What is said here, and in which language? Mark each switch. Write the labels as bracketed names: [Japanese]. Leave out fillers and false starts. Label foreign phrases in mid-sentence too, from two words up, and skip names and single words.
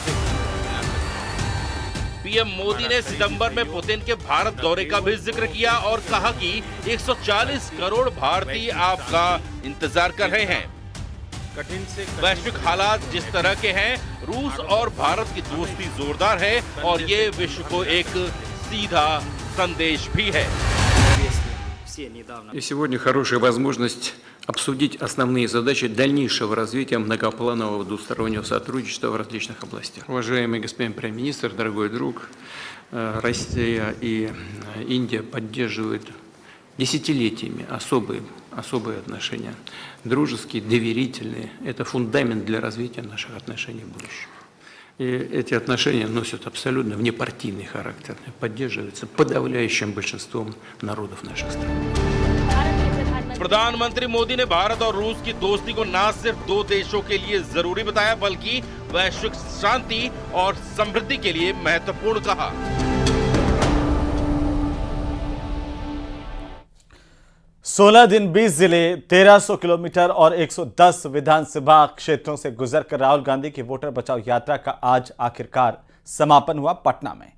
[Hindi] पीएम मोदी ने सितंबर में पुतिन के भारत दौरे का भी जिक्र किया और कहा कि 140 करोड़ भारतीय आपका इंतजार कर रहे हैं। वैश्विक हालात जिस तरह के हैं, रूस और भारत की दोस्ती जोरदार है और ये विश्व को एक सीधा संदेश भी है। [Russian] И сегодня хорошая возможность обсудить основные задачи дальнейшего развития многопланового двустороннего сотрудничества в различных областях. Уважаемый господин премьер-министр, дорогой друг, Россия и Индия поддерживают десятилетиями особые отношения, дружеские, доверительные. Это фундамент для развития наших отношений в будущем. И эти отношения носят абсолютно внепартийный характер, поддерживаются подавляющим большинством народов наших стран. [Hindi] प्रधानमंत्री मोदी ने भारत और रूस की दोस्ती को न सिर्फ दो देशों के लिए जरूरी बताया बल्कि वैश्विक शांति और समृद्धि के लिए महत्वपूर्ण कहा। 16 दिन 20 जिले 1300 किलोमीटर और 110 विधानसभा क्षेत्रों से गुजरकर राहुल गांधी की वोटर बचाओ यात्रा का आज आखिरकार समापन हुआ पटना में।